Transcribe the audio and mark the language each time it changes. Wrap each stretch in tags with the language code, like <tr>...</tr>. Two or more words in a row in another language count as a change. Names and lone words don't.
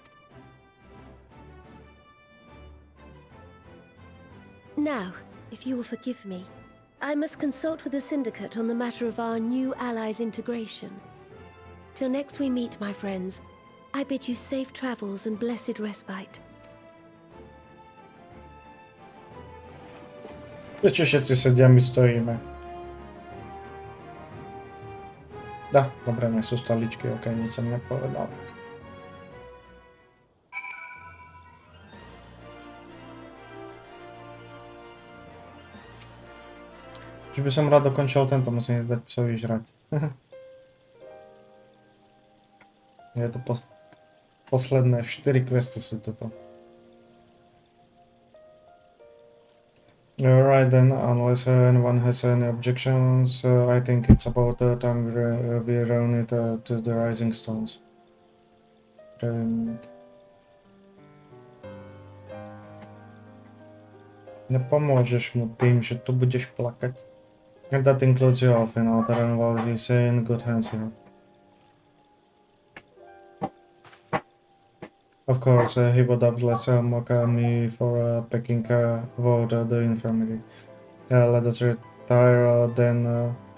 <en>Now, if you will forgive me, I must consult with the Syndicate on the matter of our new allies' integration. Till next we meet, my friends, I bid you safe travels and blessed respite.</en> <sk>Prečo všetci sedia, my stojíme? Dobre, nie sú stoličky, ok, nic som nepovedal. Že by som rád dokončil tento, musím dať psovi žrať. Je to posledné 4 questy sú toto.</sk> <en>Alright then, unless anyone has any objections, I think it's about time we run it to the Rising Stones.</en> <sk>Nepomôžeš mu tým, že tu budeš plakať.</sk> <en>And that includes you, Alfin. Outer Animal is in good hands here. Of course, he would have let mock me for picking about the infirmary. Let us retire then.</en>